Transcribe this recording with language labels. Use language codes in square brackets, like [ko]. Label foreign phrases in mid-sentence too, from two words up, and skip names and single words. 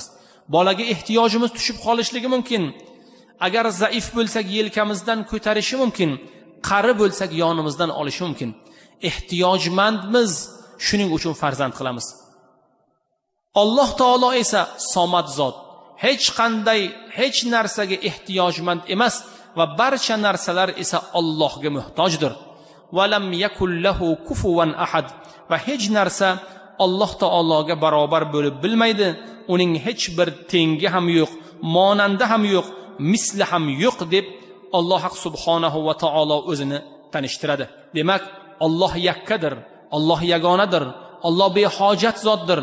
[uz] Bolaga ehtiyojimiz tushib qolishligi mumkin. Agar zaif bo'lsak yelkamizdan ko'tarishi mumkin, qari bo'lsak yonimizdan olishi mumkin. Ehtiyojmandmiz, shuning uchun farzand qilamiz. Alloh taolo esa somad zot, hech narsaga ehtiyojmand emas va barcha narsalar esa Allohga muhtojdir. [ar] ولم يكن له كفوا أحد, [uz] va hech narsa Alloh taologa barobar bo'lib bilmaydi. Uning hech bir tengi ham yo'q, monandi ham yo'q, misli ham yo'q deb Alloh [ar] سبحانه وتعالى [uz] o'zini tanishtiradi. Demak, Alloh yakkadir, Alloh yagonadir, Alloh behojat zotdir.